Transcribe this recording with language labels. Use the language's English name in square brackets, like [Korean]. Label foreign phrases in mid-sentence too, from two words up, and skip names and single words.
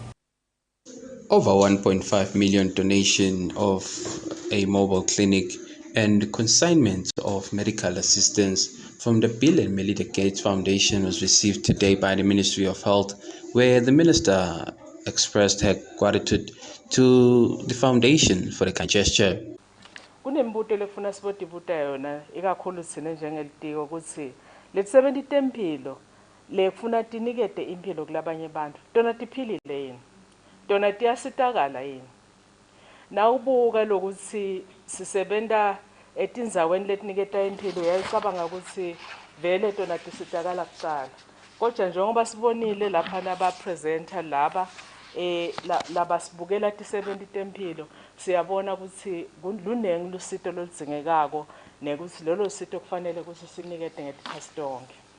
[English] Over 1.5 million donation of a mobile clinic and consignment of medical assistance from the Bill and Melinda Gates Foundation was received today by the Ministry of Health, where the minister expressed her gratitude to the foundation for the kind gesture. [Swati] Kunembuto lefuna sibotibuta yona ikakhulu sine njengelitiko ukuthi lethi 70 tempilo lekufuna tinikete impilo kulabanye abantu tona tiphilile yini tona tiyasitakala yini nawubuka lokuthi sisebenta etindzaweni letiniketa impilo yayicabanga ukuthi vele tona tisitakala kuqala kodwa njengoba sibonile lapha nabapresenter laba labasibukela ti-70 tempilo siyabona ukuthi lunengi lusito loludzingekako nekuthi lolo sito kufanele ukuthi sinikete ngetikhathi tonke.